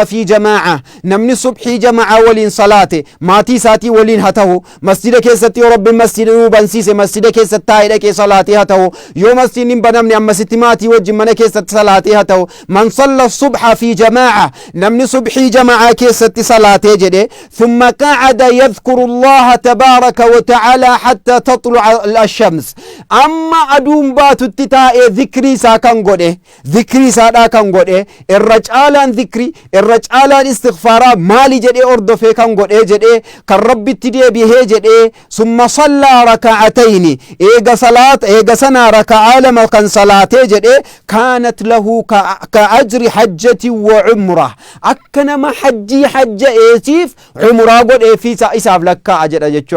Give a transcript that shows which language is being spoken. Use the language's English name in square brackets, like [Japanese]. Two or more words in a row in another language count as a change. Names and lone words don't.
[Arabic] في جماعة [Oromo] namni subhii jamaa'a waliin salaate maatii isaatii waliin haa ta'u masjida keessatti yoo rabbiin masjida nuu bansiise masjida keessatti taa'ee dhaqee salaatee haa ta'u yoo masjidni hin banamne ammasitti maatii wajjin mana keessatti salaatee haa ta'u [Arabic] من صلى الصبح في جماعة [Oromo] namni subhii jamaa'a keessatti salaatee jedhe [Arabic] ثم قعد يذكر الله تبارك وتعالى حتى تطلع الشمس [Oromo] amma aduun baatutti taa'ee dhikrii isaa kan godhe dhikrii isaadhaa kan godhe irra caalaan dhikrii irra caalaan istighfaaraa maali jedhee ordofee kan godhe jedhee kan rabbitti deebi'ee jedhee [Arabic] ثم صلى ركعتين [Oromo] eega sanaa raka'aa lama kan salaatee jedhee [Arabic] كانت له كأجر حجة وعمرة [Oromo] akka nama hajjii hajja'eetiif umraa godhee fi isaaf lakkaa'a jedha jechuudha